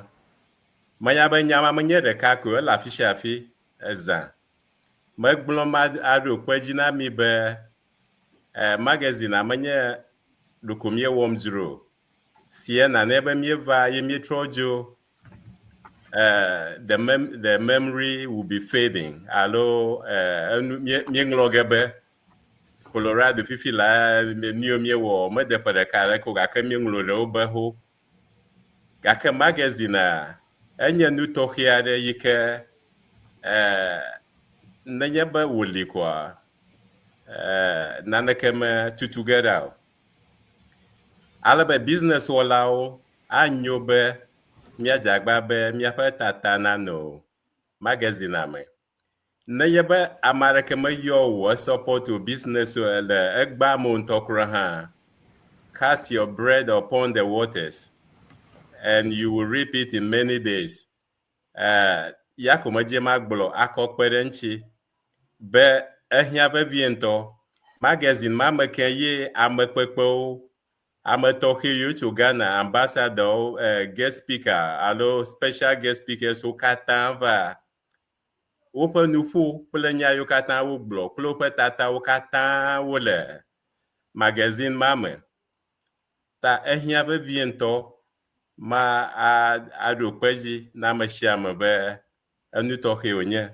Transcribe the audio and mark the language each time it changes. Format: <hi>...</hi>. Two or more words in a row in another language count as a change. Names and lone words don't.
<ee>Menya be nya ma menye ɖeka ko ele afi sia afi ezã. Megblɔ ma aɖo kpe dzi na mi be magazine a menye ɖoko mie wɔm dzro. Ceana ne be mieva ye mietrɔ dzo</ee> <en>the memory will be fading.</en> <ee>Alo mieŋlɔ ge be Colorado fifi la nio miewɔ mede ƒe ɖeka ɖe ko gake mieŋlɔ ɖewo be ho. Gake magazine a enye nu tɔxɛ aɖe yi ke nenye be wòli koa naneke me tutu ge ɖa o. Alebe business wɔlawo anyo be míadze agba be míaƒe tata nanɔ magazine me. Nenye be ame aɖeke meyɔ wò support wò business le egba mo ŋutɔ kura hã.</ee> <en>Cast your bread upon the waters and you will reap it in many days.</en> <ee>Ya ko medze magblɔ akɔ kpe ɖe ŋuti be ehia vevie ŋutɔ. Magazine ma me ke ye ame kpekpewo ame tɔxɛ yiwo tso Ghana, ambassador,</ee> <en>guest speaker</en> <ee>alo</ee> <en>special guest speakers</en> <ee>wo katã va woƒe nuƒo kple nya yiwo katã wogblɔ kple woƒe tatawo katã wole magazine ma me. Ta ehia vevie ŋutɔ ma aɖo kpe dzi na ame sia ame be enu tɔxɛ wònye.</ee>